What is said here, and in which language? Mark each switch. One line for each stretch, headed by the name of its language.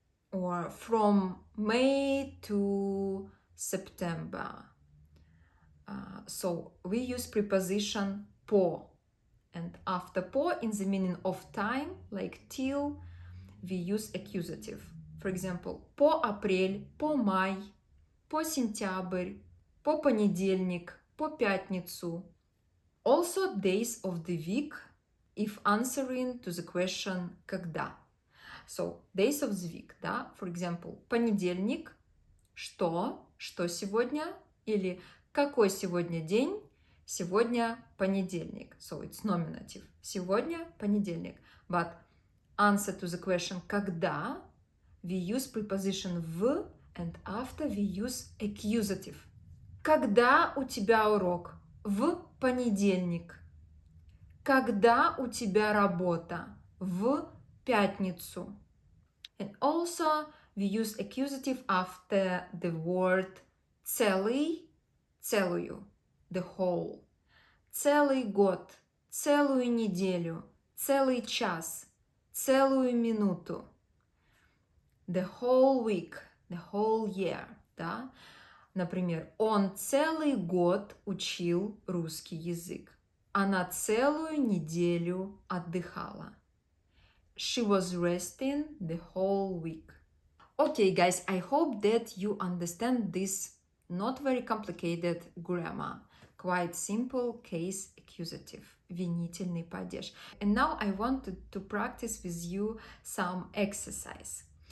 English: Or from May to September. So we use preposition по. And after по, in the meaning of time, like till, we use accusative. For example,
Russian: по апрель, по май, по сентябрь, по понедельник, по пятницу.
English: Also days of the week if answering to the question когда. So days of the week, да?
Russian: For example, понедельник, что сегодня? Или какой сегодня день? Сегодня понедельник.
English: So it's nominative.
Russian: Сегодня понедельник.
English: But answer to the question когда, we use preposition в, and after we use accusative.
Russian: Когда у тебя урок? В понедельник. Когда у тебя работа? В пятницу.
English: And also we use accusative after the word целый, целую, the whole.
Russian: Целый год, целую неделю, целый час, целую минуту.
English: The whole week, the whole year, да?
Russian: Например, он целый год учил русский язык. Она целую неделю отдыхала.
English: She was resting the whole week. Okay, guys, I hope that you understand this not very complicated grammar. Quite simple case accusative.
Russian: Винительный падеж.
English: And now I wanted to practice with you some exercise.